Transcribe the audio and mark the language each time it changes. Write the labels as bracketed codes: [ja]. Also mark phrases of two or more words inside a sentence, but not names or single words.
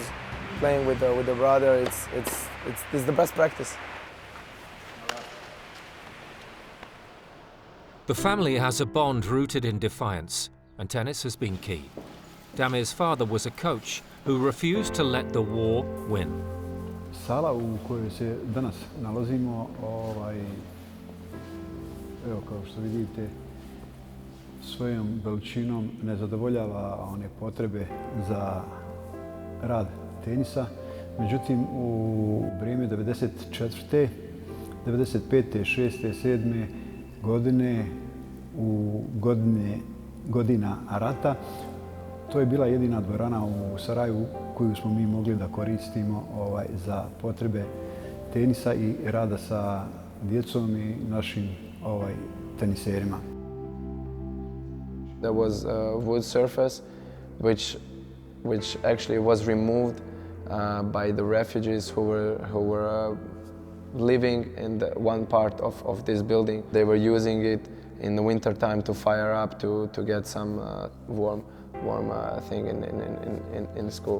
[en] Playing with the brother, it's the best practice. The family has a bond rooted in defiance, and tennis has been key. Damir's father was a coach who refused to let the war win. [bs] Sala u kojoj se danas nalazimo, evo kao što vidite, svojom veličinom ne zadovoljava one potrebe za rad tenisa. Međutim, u vrijeme 94., 95., 6., 7. godine, u godina rata, to je bila jedina dvorana u Sarajevu koju smo mi mogli da koristimo za potrebe tenisa i rada sa djecom i našim teniserima. [en] There was a wood surface which actually was removed by the refugees who were living in the one part of this building. They were using it in the winter time to fire up to get some warm thing in school.